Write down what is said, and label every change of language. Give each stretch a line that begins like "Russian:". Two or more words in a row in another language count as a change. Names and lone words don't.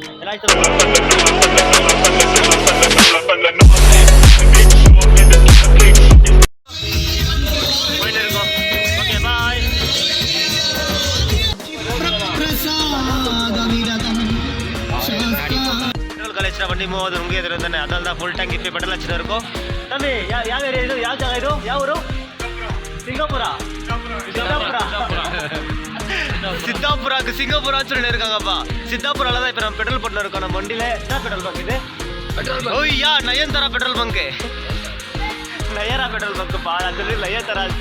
Tamil: போயிட்டு இருக்கோம். ஓகே பாய்.
English: petrol college
Tamil: வண்டி மூவது உங்க எதிர தானே. அதனால தான்
English: full tank
Tamil: இப்போ பெட்ரோல் வச்சுட்டு இருக்கோம்.
Kannada: தம்பி ಯಾವ ಏರಿಯಾ ಇದು? ಯಾವ ಜಾಗ ಇದು? ಯಾವ ಊರು?
Tamil: சிங்கப்பூரான்னு சொல்லி இருக்காங்கப்பா. சித்தாபுரால தான் இப்போ நம்ம பெட்ரோல் போட்டு இருக்கோம். நம்ம வண்டியில் என்ன
English: petrol bunk
Tamil: இது? ஓய்யா நயன்தாரா
English: petrol bunk.
Tamil: நயரா பெட்ரோல் பங்க்குப்பா. நான் சொல்லி நயன்தாரான்ட்டு.